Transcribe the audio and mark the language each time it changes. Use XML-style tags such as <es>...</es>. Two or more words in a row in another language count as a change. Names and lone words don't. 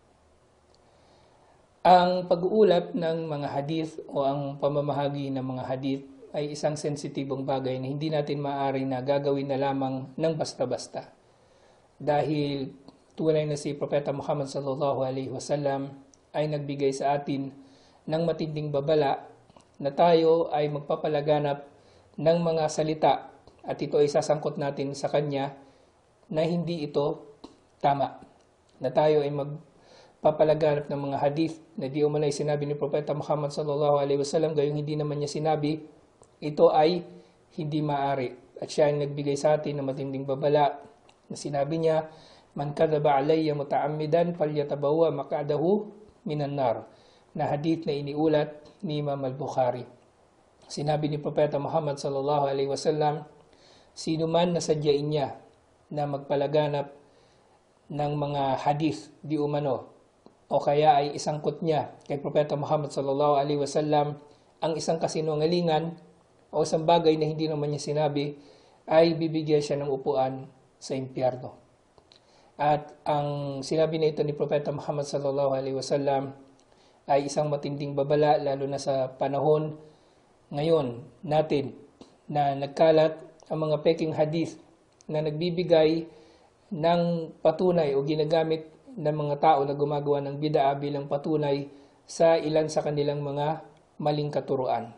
<tl>Ang pag-uulat ng mga hadith o ang pamamahagi ng mga hadith ay isang sensitibong bagay na hindi natin maaari na gagawin na lamang ng basta-basta. Dahil tunay na si Propeta Muhammad</tl> <ar>صلى الله عليه وسلم</ar> <tl>ay nagbigay sa atin ng matinding babala na tayo ay magpapalaganap ng mga salita, at ito ay sasangkot natin sa kanya na hindi ito tama. Na tayo ay magpapalaganap ng mga hadith na di umalay sinabi ni Propeta Muhammad</tl> <ar>صلى الله عليه وسلم,</ar> <tl>gayong hindi naman niya sinabi, ito ay hindi maaari. At siya ay nagbigay sa atin ng matinding babala na sinabi niya,</tl> <ar>من كذب علي متعمدا فليتبوأ مقعده من النار,</ar> <tl>na hadith na iniulat ni Imam al-Bukhari. Sinabi ni Propeta Muhammad</tl> <ar>صلى الله عليه وسلم,</ar> <tl>sino man nasadyain niya na magpalaganap ng mga hadith di umano o kaya ay isangkot niya kay Propeta Muhammad</tl> <ar>صلى الله عليه وسلم</ar> <tl>ang isang kasinungalingan o isang bagay na hindi naman niya sinabi, ay bibigyan siya ng upuan sa impyerno. At ang sinabi na ito ni Propeta Muhammad</tl> <ar>صلى الله عليه وسلم</ar> <tl>ay isang matinding babala, lalo na sa panahon ngayon natin na nagkalat ang mga peking hadith na nagbibigay ng patunay o ginagamit ng mga tao na gumagawa ng bid'a bilang patunay sa ilan sa kanilang mga maling katuruan.</tl>